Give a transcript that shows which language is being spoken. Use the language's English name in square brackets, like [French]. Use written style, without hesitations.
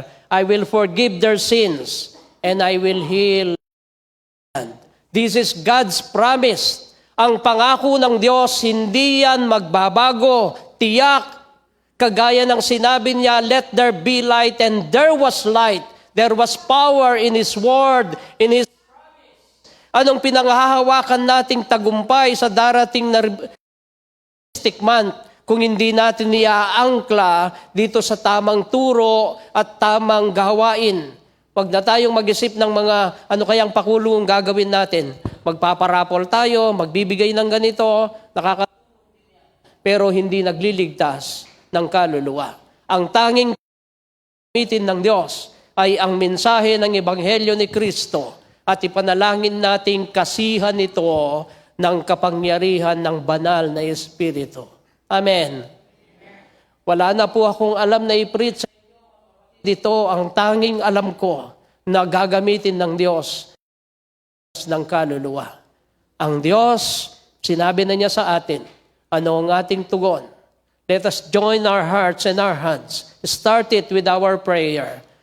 [English] I will forgive their sins and I will heal. This is God's promise. [Filipino] Ang pangako ng Diyos, hindi yan magbabago. Tiyak, kagaya ng sinabi niya, [English] let there be light, and there was light. There was power in His word, in His promise. [Filipino] Anong pinanghahawakan nating tagumpay sa darating na month kung hindi natin iaangkla dito sa tamang turo at tamang gawain? Wag na tayong mag-isip ng mga ano kayang pakulong gagawin natin. Magpaparapol tayo, magbibigay ng ganito, pero hindi nagliligtas ng kaluluwa. Ang tanging gamitin ng Diyos ay ang mensahe ng Ebanghelyo ni Kristo at ipanalangin nating kasihan ito ng kapangyarihan ng banal na Espiritu. Amen. Wala na po akong alam na i-preach dito. Ang tanging alam ko na gagamitin ng Diyos ng kaluluwa. Ang Diyos, sinabi na niya sa atin, ano ang ating tugon? [English] Let us join our hearts and our hands. Start it with our prayer.